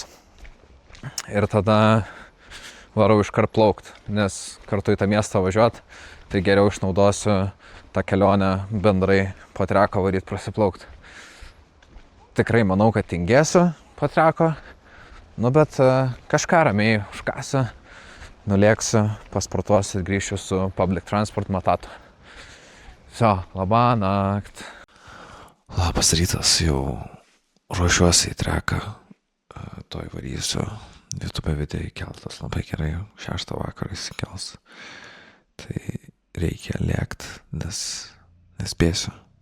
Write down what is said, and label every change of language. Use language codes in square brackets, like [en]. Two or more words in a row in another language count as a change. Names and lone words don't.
[lt] Ir tada varau iškart plaukt, nes kartu į tą miestą važiuot, tai geriau išnaudosiu tą kelionę bendrai po treko varyt prasiplaukt. Tikrai manau, kad tingėsiu po treko, bet kažką ramiai užkasiu, nulėksiu, pasportuosiu ir grįšiu su [en] public transport [lt] matatu. Vso, labą naktį. Labas rytas, jau ruošiuosi į treką, toj varysiu. YouTube video įkeltas labai gerai, 6 vakarą įsikels. Tai reikia lėkt, nes nespėsiu.